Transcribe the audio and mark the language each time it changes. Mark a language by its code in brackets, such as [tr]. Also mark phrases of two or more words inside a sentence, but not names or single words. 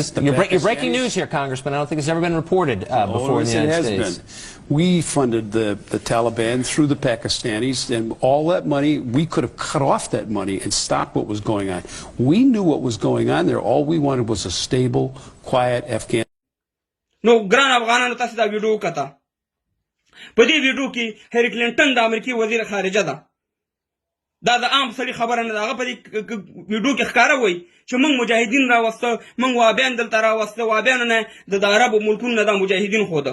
[en] You're breaking news here, Congressman. I don't think it's ever been reported before in the United States. We funded the Taliban through the Pakistanis, and all that money, we could have cut off that money and stopped what was going on. We knew what was going on there. All we wanted was a stable, quiet Afghan. [ps] نو ګران افغانانو، تاسو دا ویډیو وکړه. په دې ویډیو کې هیلری کلینټن د امریکای وزیر خارجه ده. دا د عام سړي خبره نه ده. هغه په دې ویډیو کې ښکاره وایي چې موږ مجاهدین راوسته، موږ وابیان دلته راوسته، وابیانو نه د عربو ملکونو نه دا مجاهدین خوده.